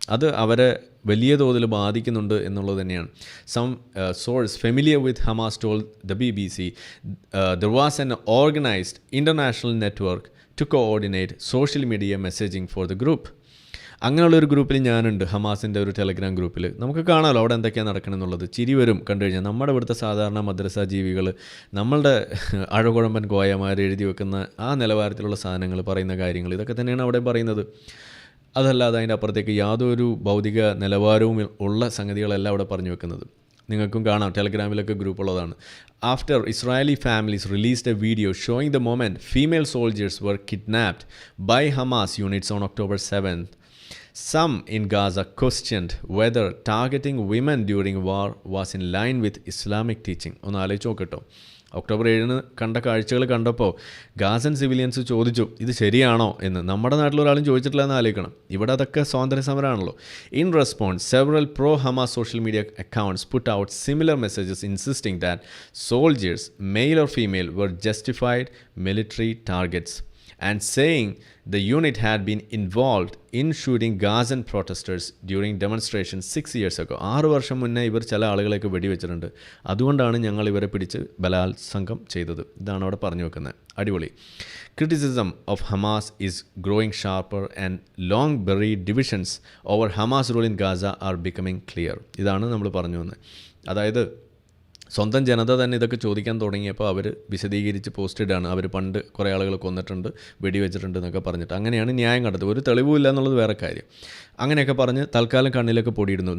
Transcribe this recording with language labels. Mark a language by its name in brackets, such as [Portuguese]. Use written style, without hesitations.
[Malayalam] അത് അവരെ വലിയ തോതിൽ ബാധിക്കുന്നുണ്ട് എന്നുള്ളത് തന്നെയാണ്. [English] Some source familiar with Hamas told the BBC there was an organized international network to coordinate social media messaging for the group. [Malayalam] അങ്ങനെയുള്ളൊരു ഗ്രൂപ്പിൽ ഞാനുണ്ട്, ഹമാസിൻ്റെ ഒരു ടെലഗ്രാം ഗ്രൂപ്പിൽ. നമുക്ക് കാണാമല്ലോ അവിടെ എന്തൊക്കെയാണ് നടക്കണമെന്നുള്ളത്. ചിരി വരും കണ്ടു കഴിഞ്ഞാൽ. നമ്മുടെ ഇവിടുത്തെ സാധാരണ മദ്രസ ജീവികൾ, നമ്മളുടെ അഴകുഴമ്പൻ കോയമാർ എഴുതി വെക്കുന്ന ആ നിലവാരത്തിലുള്ള സാധനങ്ങൾ, പറയുന്ന കാര്യങ്ങൾ, ഇതൊക്കെ തന്നെയാണ് അവിടെ പറയുന്നത്. അതല്ലാതെ അതിൻ്റെ അപ്പുറത്തേക്ക് യാതൊരു ഭൗതിക നിലവാരവും ഉള്ള സംഗതികളല്ല അവിടെ പറഞ്ഞു വെക്കുന്നത്. നിങ്ങൾക്കും കാണാം, ടെലഗ്രാമിലൊക്കെ ഗ്രൂപ്പുള്ളതാണ്. [English] After Israeli families released a video showing the moment female soldiers were kidnapped by Hamas units on October 7th, some in Gaza questioned whether targeting women during war was in line with Islamic teaching. [Malayalam] ഒന്ന് ആലോചിച്ച് നോക്കട്ടോ. October 7 കണ്ട കാഴ്ചകൾ കണ്ടപ്പോൾ Ghassan civilians ചോദിച്ചു ഇത് ശരിയാണോ എന്ന്. നമ്മുടെ നാട്ടിലൊരാളും ചോദിച്ചിട്ടില്ല എന്ന് ആലോചിക്കണം. ഇവിടെ അതൊക്കെ സ്വാതന്ത്ര്യ സമരമാണല്ലോ. [English] In response several pro Hamas social media accounts put out similar messages insisting that soldiers male or female were justified military targets and saying the unit had been involved in shooting Gazan protesters during demonstrations 6 years ago. [Malayalam] 6 വർഷം മുന്നേ ഇവർ ചില ആളുകളെയൊക്കെ വെടിവെച്ചിട്ടുണ്ട്, അതുകൊണ്ടാണ് ഞങ്ങൾ ഇവരെ പിടിച്ച് ബലാത്സംഗം ചെയ്തത്. ഇതാണ് അവിടെ പറഞ്ഞു വെക്കുന്നത്. അടിപൊളി. [English] Criticism of Hamas is growing sharper and long buried divisions over Hamas rule in Gaza are becoming clear. [Malayalam] ഇതാണ് നമ്മൾ പറഞ്ഞു വന്നത്. അതായത് സ്വന്തം ജനത തന്നെ ഇതൊക്കെ ചോദിക്കാൻ തുടങ്ങിയപ്പോൾ അവർ വിശദീകരിച്ച് പോസ്റ്റിടാണ്. അവർ പണ്ട് കുറേ ആളുകൾ കൊന്നിട്ടുണ്ട്, വെടിവെച്ചിട്ടുണ്ട് എന്നൊക്കെ പറഞ്ഞിട്ട്. അങ്ങനെയാണ് ന്യായം കണ്ടത്. ഒരു തെളിവുമില്ല എന്നുള്ളത് വേറെ കാര്യം. അങ്ങനെയൊക്കെ പറഞ്ഞ് തൽക്കാലം കണ്ണിലൊക്കെ പൊടിയിടുന്നു.